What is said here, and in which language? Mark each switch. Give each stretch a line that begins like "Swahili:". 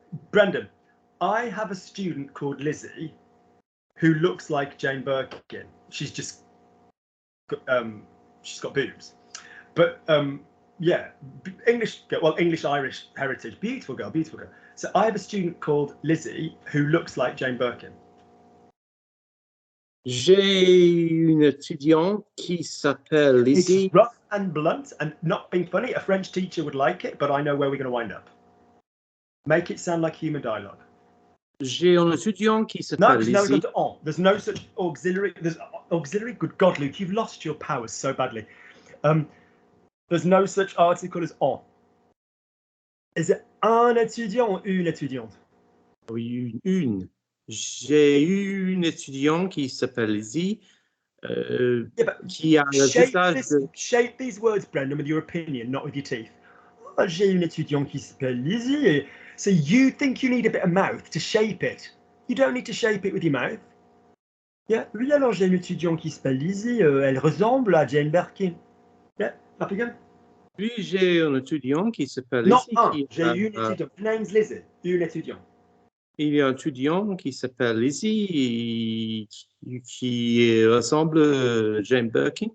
English: Brendan, I have a student called Lizzie who looks like Jane Birkin. She's just she's got boobs, but yeah, English-Irish heritage, beautiful girl. So I have a student called Lizzie who looks like Jane Birkin.
French: J'ai une étudiante qui s'appelle
English: It's
French: Lizzie.
English: rough and blunt and not being funny. A French teacher would like it, but I know where we're going to wind up. Make it sound like human dialogue.
French: J'ai un étudiant qui
English: No,
French: s'appelle
English: because now we've
French: Lizzie.
English: gone to on. There's no such auxiliary. There's auxiliary. Good God, Luke, you've lost your powers so badly. There's no such article as on. Is it
French: un étudiant
English: or
French: une étudiante? Oui, une. J'ai eu une étudiante qui s'appelle Lizzie,
English: Yeah, but
French: qui a le visage de...
English: shape these words, Brendan, with your opinion, not with your teeth.
French: Oh, j'ai une étudiante qui s'appelle Lizzie.
English: So you think you need a bit of mouth to shape it. You don't need to shape it with your mouth. Yeah.
French: Oui, alors j'ai une étudiante qui s'appelle Lizzie. Elle ressemble à Jane Birkin.
English: Yeah. Up again.
French: Puis j'ai un étudiant qui s'appelle Non, Lizzie. un. J'ai une étudiante.
English: Her name's Lizzie.
French: Une étudiante. Il y a un étudiant qui s'appelle Lizzie qui ressemble à Jane Birkin.